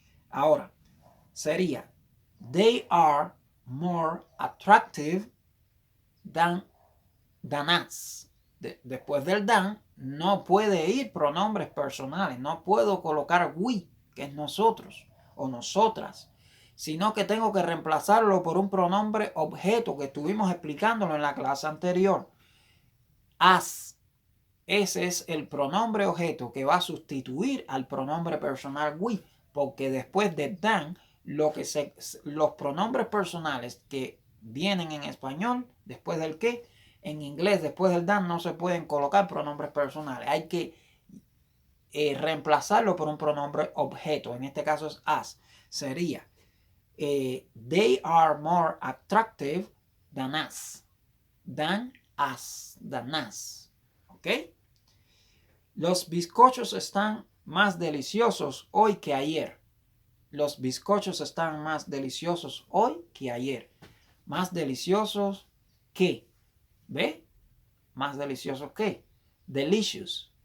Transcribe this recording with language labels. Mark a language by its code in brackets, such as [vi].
[es] Ahora, sería [en] they are more attractive than us. [es] Después del than no puede ir pronombres personales. No puedo colocar we, que es nosotros o nosotras, sino que tengo que reemplazarlo por un pronombre objeto que estuvimos explicándolo en la clase anterior. As. Ese es el pronombre objeto que va a sustituir al pronombre personal we, porque después de than, los pronombres personales que vienen en español, después del que, en inglés, después del than, no se pueden colocar pronombres personales. Hay que reemplazarlo por un pronombre objeto. En este caso es as. [en] Sería they are more attractive than us. Than us. Than us. ¿Ok? [es] Los bizcochos están más deliciosos hoy que ayer. Los bizcochos están más deliciosos hoy que ayer. Más deliciosos que. ¿Ve? Más deliciosos que. Delicious.